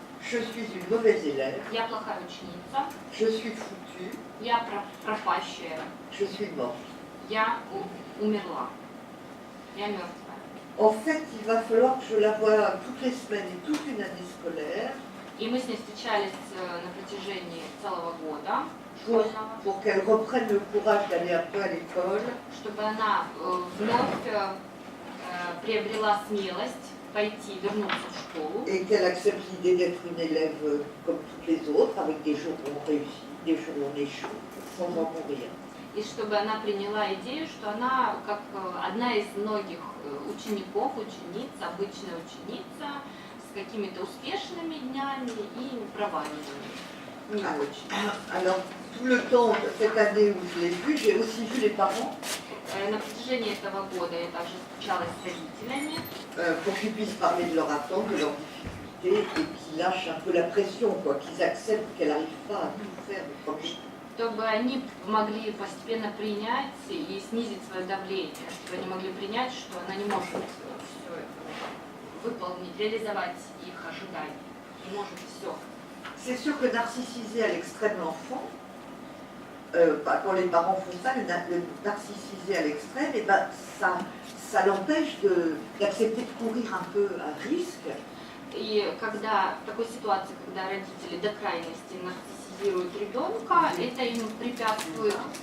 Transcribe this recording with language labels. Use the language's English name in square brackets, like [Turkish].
[French] Je suis une mauvaise élève. [Russian] Я плохая ученица. [French] Je suis foutue. [Russian] Я пропащая. [French] Je suis morte. [Russian] Я умерла. Я мертвая. [French] En fait, il va falloir que je la voie toutes les semaines et toute une année scolaire. [Russian] И мы с ней встречались на протяжении целого года школьного. [French] Pour qu'elle reprenne le courage d'aller un peu à l'école. [Russian] Чтобы она вновь приобрела смелость пойти, вернуться в школу. [French] Et qu'elle accepte l'idée d'être une élève comme toutes les autres, avec des jours où on réussit, des jours où on échoue, sans en mourir. [Russian] и чтобы она приняла идею, что она как одна из многих учеников, учениц, обычная ученица, с какими-то успешными днями и проваливаниями. Не очень. [French] Alors, tout le temps, cette année où je l'ai vu, j'ai aussi vu les parents [Russian] На протяжении этого года я также встречалась с родителями, [French] pour qu'ils puissent parler de leur attente, de leurs difficultés et qu'ils lâchent un peu la pression, quoi, qu'ils acceptent qu'elle n'arrive pas à tout faire du premier. [Russian] чтобы они могли постепенно принять и снизить свое давление, чтобы они могли принять, что она не может все это выполнить, реализовать их ожидания, не может все. [French] C'est sûr que narcissiser à l'extrême l'enfant, quand les parents font ça, le narcissiser à l'extrême, et ben, ça l'empêche d'accepter de courir un peu à risque. [Russian] И когда в такой ситуации, когда родители до крайности нарциссизируют ребенка, это им препятствует.